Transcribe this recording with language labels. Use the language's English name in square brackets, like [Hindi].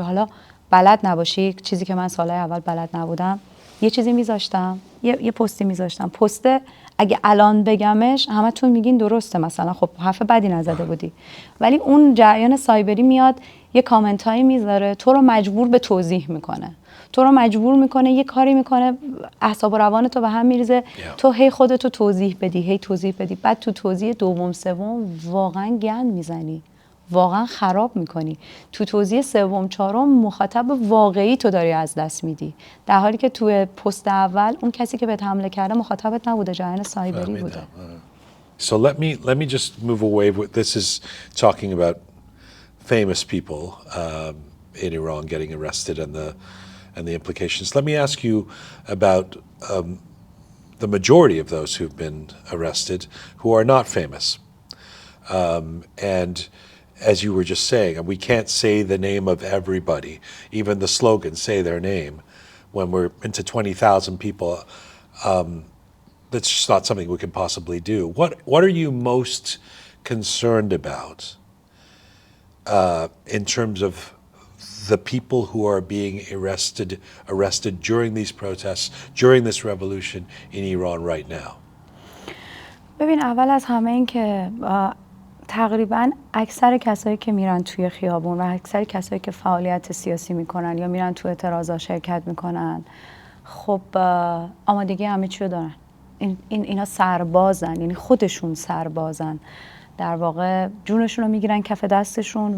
[Persian] حالا بلد نباشی، چیزی که من سالهای اول بلد نبودم، یه چیزی میذاشتم، یه پستی میذاشتم، پسته اگه الان بگمش همتون میگین درسته، مثلا خب حرف بدی نزده بودی، ولی اون جریان سایبری میاد یه کامنت هایی میذاره، تو رو مجبور به توضیح میکنه، تو رو مجبور میکنه یه کاری میکنه، اعصاب و روان تو به هم میریزه، تو هی خودتو توضیح بدی، هی توضیح بدی، بعد تو توضیح دوم سوم واقعا گند میزنی، واقعا خراب میکنی. تو توضیح سوم چهارم مخاطب واقعی تو داری از دست میدی، در حالی که تو پست اول اون کسی که بهت حمله کرده مخاطبت نبوده، جریان سایبری بوده. [English] So let me just move away. This is talking about famous people in Iran getting arrested and the implications. Let me ask you about the majority of those who've been arrested who are not famous. And as you were just saying, we can't say the name of everybody, even the slogan, say their name, when we're into 20,000 people. That's just not something we can possibly do. What are you most concerned about in terms of the people who are being arrested during these protests, during this revolution in Iran right now? [Persian] ببین اول از همه این که تقریبا اکثر کسایی که میرن توی خیابون و اکثر کسایی که فعالیت سیاسی میکنن یا میرن توی اعتراضا شرکت میکنن، خب آمادگی همه چی رو دارن. اینا سربازن، یعنی خودشون سربازن، در واقع جونشون رو میگیرن کف دستشون.